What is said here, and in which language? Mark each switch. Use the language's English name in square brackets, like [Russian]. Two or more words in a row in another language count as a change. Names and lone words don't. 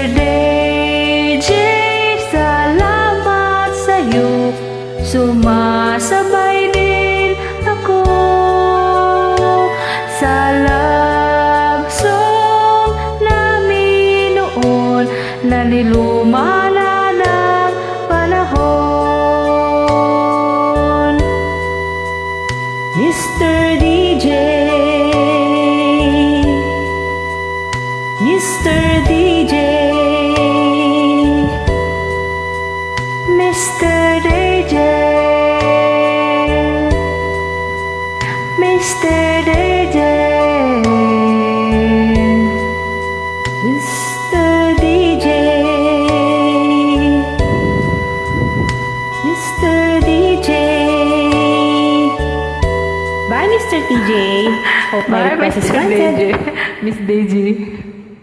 [Filipino] DJ, salamat sa'yo, sumasabay din ako sa [English] love song [Filipino] namin noon na niluma na ng panahon. [English] Mr. DJ, Mr. DJ, Mr. DJ, Mr. DJ, Mr. DJ, Mr. DJ. Bye, Mr. TJ. Hope my Bye, request is Mr. granted. DJ, Miss Daisy.